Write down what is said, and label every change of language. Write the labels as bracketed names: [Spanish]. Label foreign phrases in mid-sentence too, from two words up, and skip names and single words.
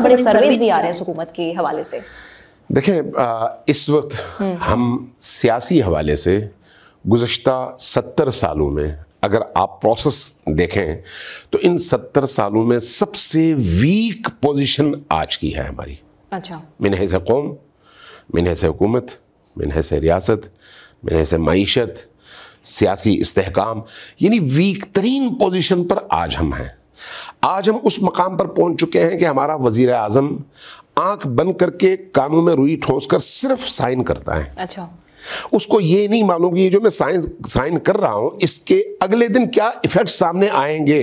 [Urdu] بڑے سرویز بھی آ رہے ہیں اس حکومت کے حوالے سے. دیکھیں، اس وقت ہم سیاسی حوالے سے گزشتہ 70 سالوں میں اگر آپ پروسیس دیکھیں تو ان 70 سالوں میں سب سے [English] weak position [Urdu] آج کی ہے ہماری. اچھا. من حیث قوم، من حیث حکومت، من حیث ریاست، من حیث معیشت، سیاسی استحکام، یعنی ویک ترین پوزیشن پر آج ہم ہیں. آج ہم اس مقام پر پہنچ چکے ہیں کہ ہمارا وزیر اعظم آنکھ بند کر کے کانوں میں روئی ٹھوس کر صرف سائن کرتا ہے. اچھا. اس کو یہ نہیں معلوم کہ یہ جو میں سائن کر رہا ہوں اس کے اگلے دن کیا ایفیکٹ سامنے آئیں گے.